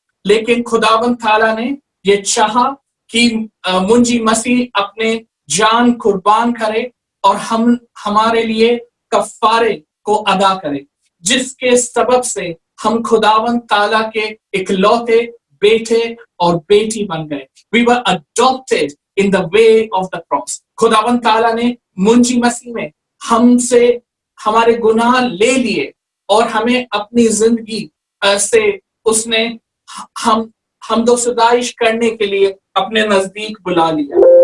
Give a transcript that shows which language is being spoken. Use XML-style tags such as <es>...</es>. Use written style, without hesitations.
<hi>लेकिन खुदावंद ताला ने ये चाहा कि मुंजी मसीह अपने जान कुर्बान करे और हम हमारे लिए कफारे को अदा करे, जिसके सबब से हम खुदावंद ताला के इकलौते बेटे और बेटी बन गए।</hi> <en>We were adopted in the way of the cross.</en> <hi>खुदावंद ताला ने मुंजी मसीह में हमसे हमारे गुनाह ले लिए और हमें अपनी जिंदगी से उसने हम दो सुदाइश करने के लिए अपने नजदीक बुला लिया।</hi>